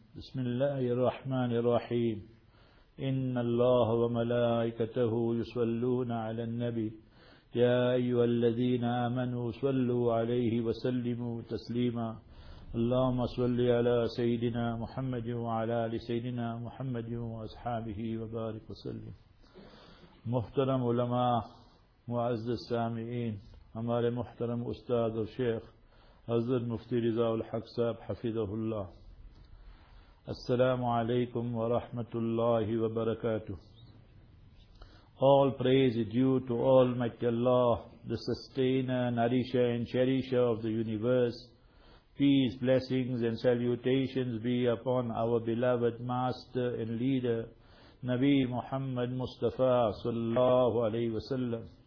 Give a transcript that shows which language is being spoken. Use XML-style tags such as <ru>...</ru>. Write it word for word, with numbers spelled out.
<ar>بسم الله الرحمن الرحيم. إن الله وملائكته يصلون على النبي يا أيها الذين آمنوا صلوا عليه وسلموا تسليما. اللهم صل على سيدنا محمد وعلى آل سيدنا محمد وأصحابه وبارك وسلم.</ar> <ur>محترم علماء، معزز سامعین، ہمارے محترم استاد اور شیخ حضرت مفتی رضا الحق صاحب حفظہ اللہ،</ur> <ar>Assalamu alaikum wa rahmatullahi wa barakatuh.</ar> <en>All praise is due to Almighty Allah, the sustainer, nourisher and cherisher of the universe. Peace, blessings and salutations be upon our beloved master and leader, Nabi Muhammad Mustafa sallallahu alayhi wa sallam.</en>